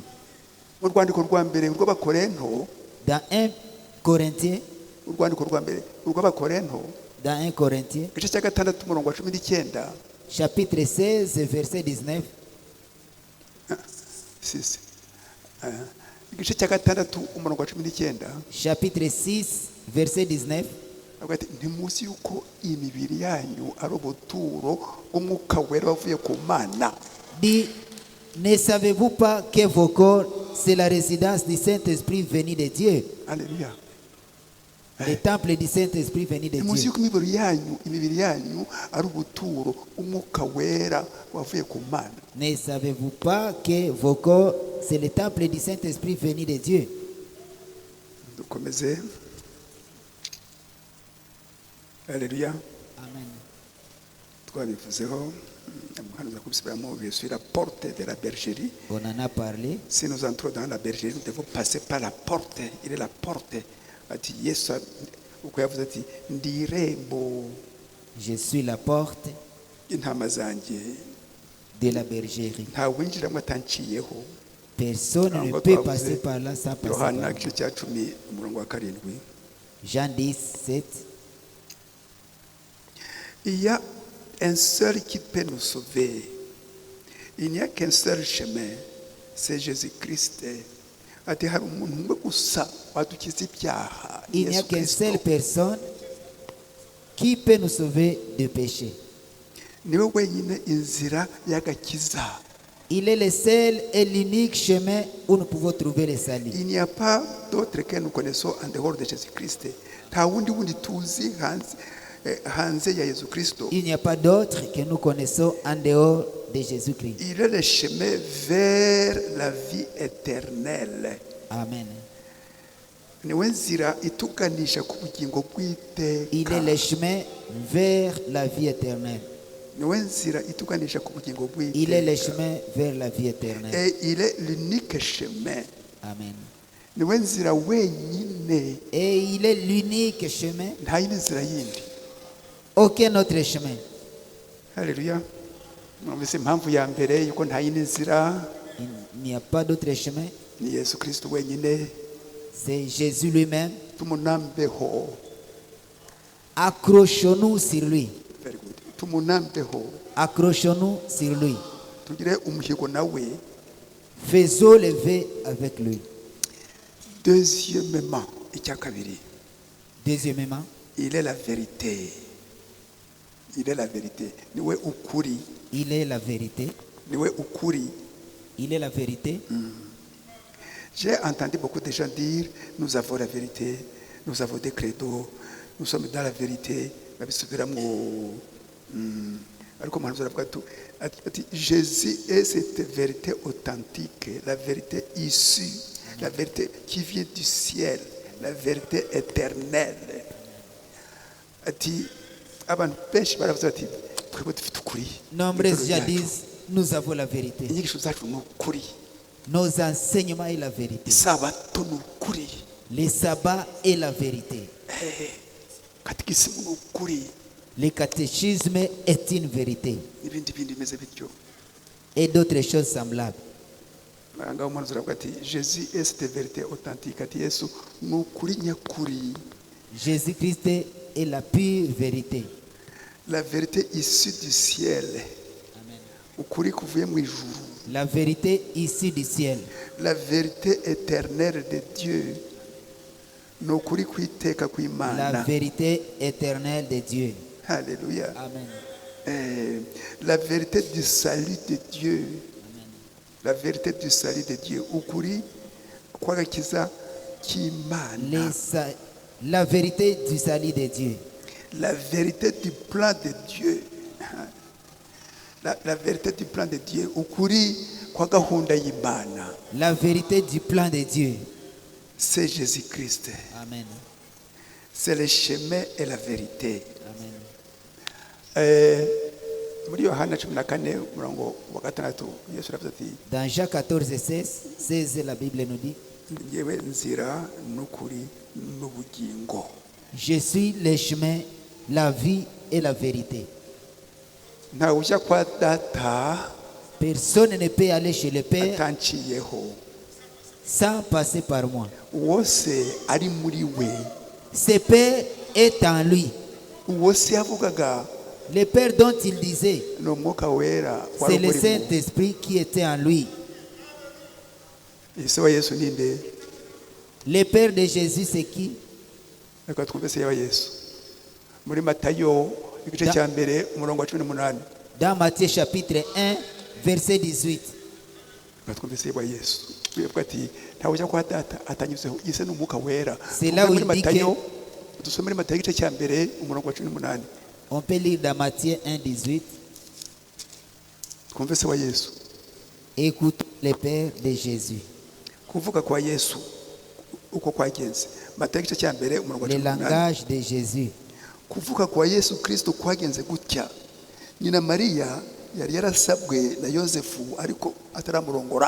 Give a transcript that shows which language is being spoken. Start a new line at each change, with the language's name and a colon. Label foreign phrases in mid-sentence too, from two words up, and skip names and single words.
French: Dans 1 Corinthiens, dans 1 Corinthiens, chapitre 16, verset 19. Chapitre 6, verset 19.
Kinyarwanda: avuga ati ntimuzi yuko imibiri yanyu ari ubuturo bw'umwuka wera wavuye ku mana.
French: Dit, ne savez-vous pas que vos corps, c'est la résidence du Saint-Esprit venu de Dieu,
Kinyarwanda: Haleluya.
French: le temple du Saint-Esprit venu de
Kinyarwanda: ntimuzi
French: Dieu.
Kinyarwanda: yuko imibiri yanyu ari ubuturo bw'umwuka wera wavuye ku mana.
French: Ne savez-vous pas que vos corps, c'est le temple du Saint-Esprit venu de Dieu?
Kinyarwanda: dukomeze. Haleluya. Amen. Twabivuzeho umuhanuzi kubisubiramo.
French: Je suis la porte de la bergerie. On en a parlé. Si nous entrons dans la bergerie, nous devons passer par la porte. Il est la porte.
Kinyarwanda: Ati Yesu uko yavuze ati ndi irembo
French: Je suis la porte
Kinyarwanda: intama zanjye
French: de la bergerie.
Kinyarwanda: nta winjiramo atanciyeho.
French: Personne ne
Kinyarwanda: Ntabwo
French: peut
Kinyarwanda: twavuze
French: passer par là sans passer par
Kinyarwanda: Yohana
French: là.
Kinyarwanda: igice cya 10 umurongo wa 7.
French: Jean 10, 7. Il y a un seul qui peut nous sauver. Il n'y a qu'un seul chemin, c'est Jésus-Christ.
Kinyarwanda: Ati hari umuntu umwe gusa wadukiza ibyaha,
French: Il n'y a
Kinyarwanda: Yesu
French: qu'une
Kinyarwanda: Kristo.
French: seule personne qui peut nous sauver du péché.
Kinyarwanda: Niwe wenyine inzira y'agakiza.
French: Il est le seul et l'unique chemin où nous pouvons trouver le salut. Il n'y a pas d'autre que nous connaissons en dehors de Jésus-Christ.
Kinyarwanda: Nta wundi tuzi hanze ya Yesu Kristo.
French: Il n'y a pas d'autre que nous connaissons en dehors de Jésus-Christ. Il est le chemin vers la vie éternelle. Amen.
Kinyarwanda: Niwe nzira ituganisha ku bugingo
French: Il
Kinyarwanda: bw'iteka.
French: est le chemin vers la vie éternelle.
Kinyarwanda: Niwe nzira ituganisha ku bugingo
French: Il est le
Kinyarwanda: bw'iteka.
French: chemin vers la vie éternelle. Et il est l'unique chemin. Amen.
Kinyarwanda: Niwe nzira wenyine.
French: Et il est l'unique chemin.
Kinyarwanda: Nta yindi nzira yindi.
French: Aucun autre chemin.
Kinyarwanda: Haleluya. Mwumvise impamvu ya mbere yuko nta yindi nzira
French: Il n'y a pas d'autre chemin.
Kinyarwanda: ni Yesu Kristo wenyine.
French: C'est Jésus lui-même.
Kinyarwanda: Tumunambeho.
French: Accrochons-nous sur lui.
English: Very good.
Kinyarwanda: Tumunambeho.
French: Accrochons-nous sur lui.
Kinyarwanda: Tugire umuhigo nawe.
French: Faisons le vœu avec lui. Deuxièmement,
Kinyarwanda: icya kabiri,
French: Deuxièmement, il est la vérité. Il est la vérité.
Kinyarwanda: Niwe ukuri.
French: il est la vérité.
Kinyarwanda: Niwe ukuri.
French: Il est la vérité. J'ai entendu beaucoup de gens dire, nous avons la vérité, nous avons des credos, nous sommes dans la vérité.
Kinyarwanda: Babisubiramo. Ariko umuhanuzi aravuga ati
French: Jésus est cette vérité authentique, la vérité issue, la vérité qui vient du ciel, la vérité éternelle.
Kinyarwanda: Ati abantu benshi baravuze bati twebwe dufite ukuri.
French: Nombreux disent, nous avons la vérité.
Kinyarwanda: Inyigisho zacu ni ukuri.
French: Nos enseignements est la vérité.
Kinyarwanda: Isabato ni ukuri.
French: Le sabbat est la vérité.
Kinyarwanda: Katikisimu ni ukuri.
French: Le catéchisme est une vérité.
Kinyarwanda: N'ibindi bindi bimeze bityo.
French: Et d'autres choses semblables.
Kinyarwanda: Ngaho umuhanuzi aravuga ati
French: Jésus est cette vérité authentique.
Kinyarwanda: Ati Yesu ni ukuri nyakuri.
French: Jésus-Christ est la pure vérité. La vérité issue du ciel. Amen.
Kinyarwanda: Ukuri kuvuye mu ijuru.
French: La vérité issue du ciel. La vérité éternelle de Dieu.
Kinyarwanda: Ni ukuri kw'iteka
French: La
Kinyarwanda: kw'Imana.
French: vérité éternelle de Dieu. Alléluia. Amen. La vérité du salut de Dieu. La vérité du salut de Dieu.
Kinyarwanda: Ukuri kw'agakiza k'Imana.
French: La vérité du salut de Dieu. La vérité du plan de Dieu. La vérité du plan de Dieu.
Kinyarwanda: Ukuri kwa gahunda y'Imana.
French: La vérité du plan de Dieu. C'est Jésus-Christ. Amen. C'est le chemin et la vérité. Amen.
Kinyarwanda: Muri Yohana 14 umurongo wa 6 Yesu aravuze ati
French: Dans Jean 14, 16, la Bible nous dit,
Kinyarwanda: ngewe nzira n'ukuri n'ubugingo.
French: je suis le chemin, la vie et la vérité.
Kinyarwanda: Ntawe ujya kwa data
French: Personne ne peut aller chez le Père
Kinyarwanda: atanciyeho.
French: sans passer par moi.
Kinyarwanda: Wose ari muri we.
French: Ce Père est en lui.
Kinyarwanda: Wose yavugaga
French: Le Père dont il disait,
Kinyarwanda: ni umwuka wera
French: c'est le Saint-Esprit qui était en lui.
Kinyarwanda: ese wa Yesu ninde?
French: Le Père de Jésus, c'est qui?
Kinyarwanda: Reka twumve se wa Yesu. muri Matayo igice Da- cya mbere umurongo wa 18.
French: Dans Matthieu chapitre 1, verset 18.
Kinyarwanda: Batwumvise wa Yesu bivuga ati ntawe ujya kwa data atanyuzeho yise n'umwuka wera.
French: C'est là où
Kinyarwanda: Muri
French: il dit
Kinyarwanda: Matayo dusome muri Matayo igice cya mbere umurongo wa 18.
French: On peut lire dans Matthieu 1, 18.
Kinyarwanda: Twumvise wa Yesu
French: Écoute le Père de Jésus.
Kinyarwanda: kuvuga kwa Yesu uko kwagenze. Matayo igice cya mbere umurongo wa
French: Le
Kinyarwanda: 18.
French: langage de Jésus.
Kinyarwanda: Kuvuka kwa Yesu Kristo kwagenze gutya. Nyina Mariya yari yarasabwe na Yosefu ariko ataramurongora.